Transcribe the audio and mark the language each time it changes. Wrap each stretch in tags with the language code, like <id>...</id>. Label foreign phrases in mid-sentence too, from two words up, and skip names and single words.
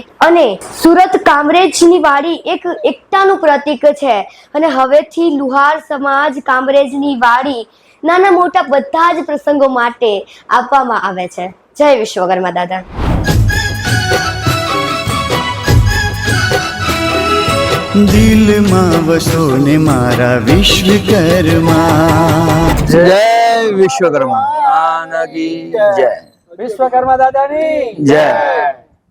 <gu>અને સુરત કામરેજની વાડી એક એકતાનું પ્રતીક છે અને હવેથી લુહાર સમાજ કામરેજની વાડી નાના મોટા બધા જ પ્રસંગો માટે આપવામાં આવે છે। જય વિશ્વકર્મા દાદા। દિલ માં વસો ને મારા વિશ્વકર્મા। જય વિશ્વકર્મા। જય વિશ્વકર્મા દાદાની जय।</gu>